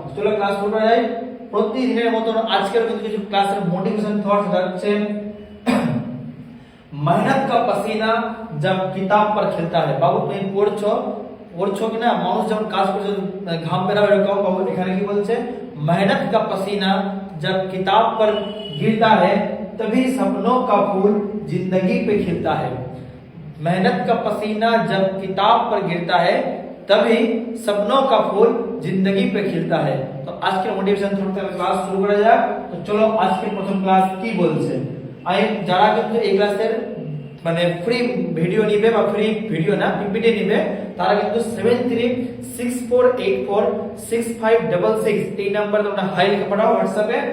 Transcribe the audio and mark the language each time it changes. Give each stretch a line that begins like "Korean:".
Bangla: চলো ক্লাস শুরু করা যায়। প্রতিদিনের মতন আজকের কিন্তু কিছু ক্লাসের মোটিভেশন থটস হচ্ছে
Hindi: मेहनत का पसीना जब किताब पर खिलता है।
Bangla: বাবু তুমি পড়ছো কিনা? মানুষ যখন কাজ করছে ঘাম বেরাবে এরকম। বাবু এখানে কি বলছে?
Hindi: मेहनत का पसीना जब किताब पर गिरता है तभी सपनों का फूल जिंदगी पे खिलता है। मेहनत का पसीना जब किताब पर गिरता है तभी सपनों का फूल जिंदगी पे खिलता है।
Bangla: তো আজকের মোটিভেশন থটস ক্লাস শুরু করা যাক। তো চলো আজকের প্রথম ক্লাস কি বলছে। যারা কিন্তু এই ক্লাসের মানে ফ্রি ভিডিও নিবে বা ফ্রি ভিডিও না পিপিটি নিবে, তারা কিন্তু 7364846566 এই নাম্বারে তোমরা হাই লিখে পাঠাও হোয়াটসঅ্যাপে।